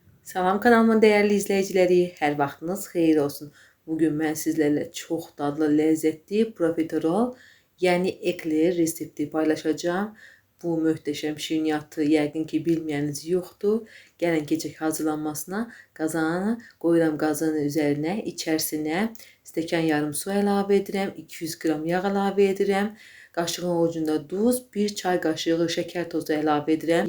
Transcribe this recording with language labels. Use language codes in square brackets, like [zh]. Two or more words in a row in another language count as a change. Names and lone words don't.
[tr] Salam kanalımın değerli izleyicileri, [az] her vaxtınız xeyir olsun. [tr] Bugün ben sizlerle çok dadlı, lezzetli profiterol, yani ekler resepti paylaşacağım. [az] Bu möhtəşəm şirniyyatı yəqin ki bilməyəniz yoxdur. Gəlin keçək hazırlanmasına. Qazana qoyuram, qazanın üzərinə, içərisinə stəkan yarım su əlavə edirəm, 200 qram yağ əlavə edirəm, qaşığın ucunda duz, 1 çay qaşığı şəkər tozu əlavə edirəm.